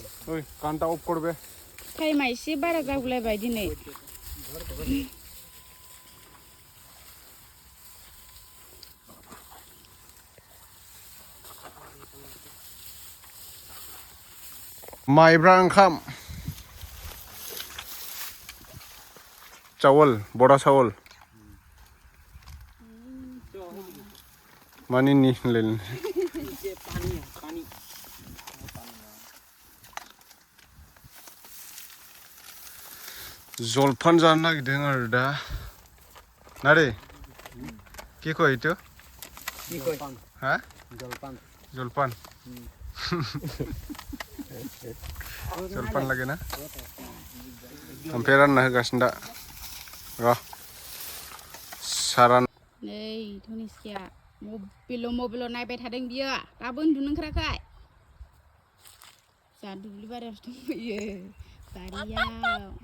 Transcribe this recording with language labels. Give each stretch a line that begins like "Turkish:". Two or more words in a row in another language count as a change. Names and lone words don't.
Hindi: ओइ घन्टा अफ कर बे।
Bodo: टाइमा एसे बारा जागुलायबाय दिनै। माइब्रा ओंखाम चावल बड़ा चावल। मानि नी जलफान जानो नागिरदों आरो दा ना रे।
Assamese: কি কয় এইটো? হা? জলপান। जलपान লাগে ना?
Bodo: ओमफ्राय रानना होगासिनो दा र' सारान। नै धनिस्किया मबाइलाव नायबाय थादों बियो, दाबो उन्दुनो ओंखाराखै। जा दुब्लि बारियावसो दंफैयो, बारियाव।